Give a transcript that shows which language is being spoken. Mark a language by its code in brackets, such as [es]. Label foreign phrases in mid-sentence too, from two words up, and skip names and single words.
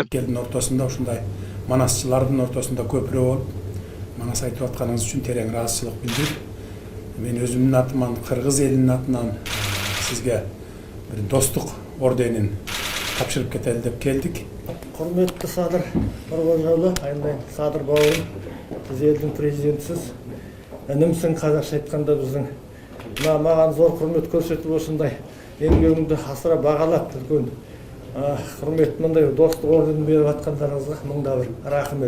[ky] Элдин ортосунда ушундай манасчылардын ортосунда көпүрө болуп, манас айтып атканыңыз үчүн терең ыраазычылык билдирип, мен өзүмдүн атыман, кыргыз элинин атынан сизге бир достук орденин тапшырып кетели деп келдик. [kk] Құрметті Садыр Нұрғожаұлы, айналайын Садыр бауырым, сіз елдің президентісіз. Інімсің, қазақша айтқанда біздің маған зор құрмет көрсетіп осындай еңбегіңді асыра бағалап үлкен құрмет мындай достық орденін беріп атқандарыңызға мыңда бір рахмет.